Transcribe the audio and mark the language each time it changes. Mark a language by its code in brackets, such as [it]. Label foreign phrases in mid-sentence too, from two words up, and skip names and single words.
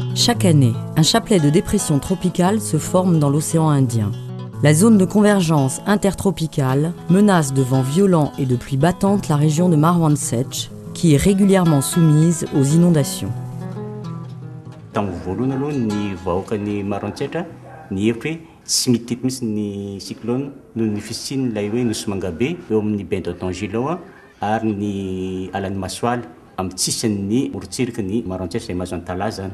[fr] Chaque année, un chapelet de dépressions tropicales se forme dans l'océan Indien. La zone de convergence intertropicale menace de vents violents et de pluies battantes la région de Marwan Sech, qui est régulièrement soumise aux inondations. [mg] Tsy mitety mihitsy ny cyclone noho ny fisiany ilay hoe nosy mangabe eo amin'ny bain d'Otangilo ary ny alan'ny masoaly amin'ny tsisan'ny morotsiraka ny Maroantsetra izay mahazo antalaza zany.